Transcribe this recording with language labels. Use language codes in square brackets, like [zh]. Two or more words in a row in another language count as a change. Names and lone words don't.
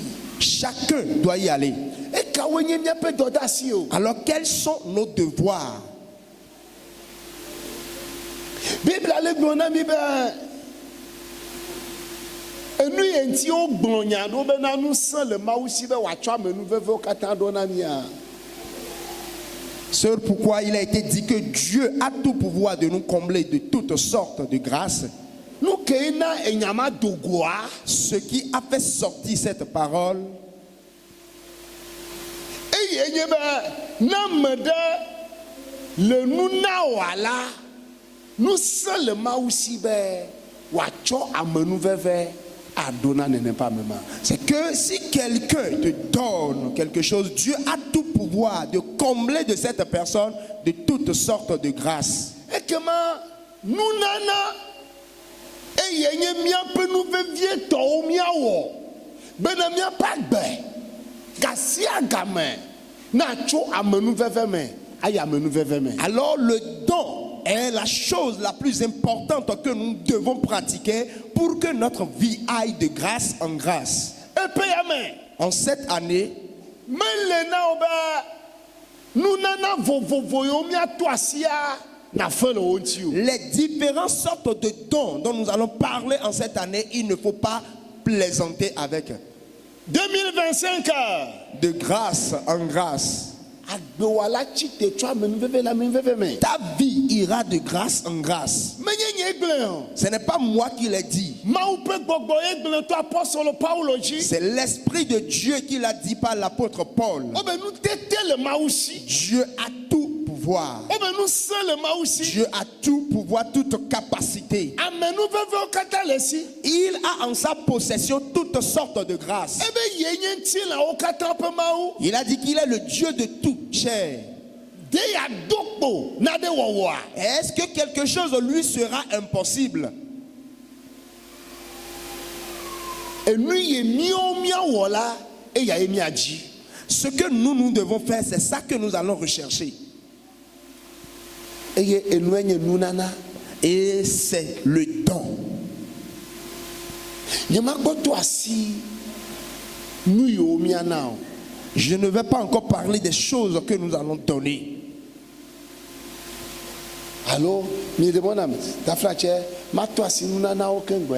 [fr] Chacun doit y aller. [ee] e ka wo nye miape dɔdasi o. [fr] Alors quels sont nos devoirs? [ee] Bible ale gblɔ na mi be enu ye ŋti wo gblɔ nya ɖo bena nu sẽ le Mawu si be wòatsɔ amenuvevewo katã ɖo na mía. [fr] C'est pourquoi il a été dit que Dieu a tout pouvoir de nous combler de toutes sortes de grâces. [ee] Nu ke na enyama dogoa, [fr] Ce qui a fait sortir cette parole, [ee] eye nye be na ame ɖe le nu na wòa la, nu sẽ le Mawu si be wòatsɔ amenuveve aɖo na nene ƒe ame ma. [fr] c'est que si quelqu'un te donne quelque chose, Dieu a tout pouvoir de combler de cette personne de toutes sortes de grâces. [ee] Ekema nunana eye nye míaƒe nu vevietɔwo míawɔ bena míaƒe agbe gasi agame na tso amenuveve me ayi amenuveve me. [fr] Alors le don est la chose la plus importante que nous devons pratiquer pour que notre vie aille de grâce en grâce. [ee] Epe ya me [fr] En cette année, [ee] mele na wo be nunana vovovo yo míato asia na fe le wo ŋuti o. [fr] les différentes sortes de dons dont nous allons parler en cette année, il ne faut pas plaisanter avec. [ee] 2025 [fr] De grâce en grâce. [ee] agbewala tsi te tso amenuveve le amenuveve me. [fr] Ta vie ira de grâce en grâce. [ee] Menye nye gblẽ o. [fr] Ce n'est pas moi qui l'ai dit. [ee] Mawu ƒe gbɔgbɔ ye gblẽ to apɔstɔl Paulo dzi. [fr] C'est l'Esprit de Dieu qui l'a dit par l'apôtre Paul. [ee] Wo be nu tete le Mawu si. [fr] Dieu a tout pouvoir. [ee] Wo be nu sẽ le Mawu si. [fr] Dieu a tout pouvoir, toute capacité. [ee] Amenuvevewo katã le si. [fr] Il a en sa possession toutes sortes de grâces. [ee] Ebe ye nye ŋutilãwo katã ƒe Mawu. [fr] Il a dit qu'il est le Dieu de toute chair. [ee] De yeado kpo na ɖe wɔwɔa. [fr] Est-ce que quelque chose lui sera impossible? [ee] Enu ye míawo míawɔ la eya ye míadzi. [fr] Ce que nous devons faire, c'est ça que nous allons rechercher. [ee] Eye enue nye nunana. [fr] Et c'est le don. [ee] Nyemagbɔtɔ asi nu yiwo míana o. [fr] Je ne vais pas encore parler des choses que nous allons donner. [ee] Alo mi de bonam tafrache mato asi nunanawo kengbe.